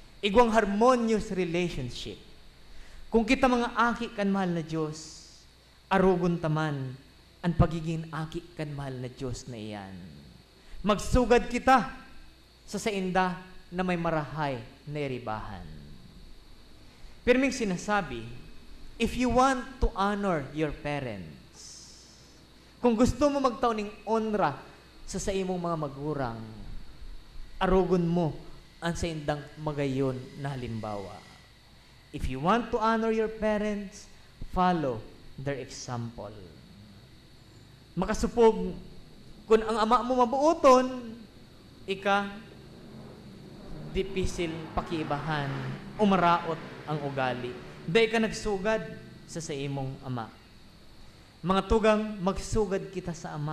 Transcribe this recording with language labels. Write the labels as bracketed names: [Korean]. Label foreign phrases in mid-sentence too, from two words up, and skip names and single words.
[Bikol] igwang [English] harmonious relationship. [Bikol] Kung kita mga aki kan mahal na Diyos, arugon taman ang pagiging aki kan mahal na Diyos na iyan. Magsugad kita sa sainda na may marahay na iribahan. Pirming sinasabi, [English] if you want to honor your parents, [Bikol] kung gusto mo magtaon ng onra sa imong mga magurang, arugon mo ang saindang magayon na halimbawa. [English] If you want to honor your parents, follow their example. [Bikol] Makasupog, kung ang ama mo mabuoton, ika, dipisil pakiibahan, umaraot ang ugali. Dahil ka nagsugad sa imong ama. Mga tugang, magsugad kita sa ama.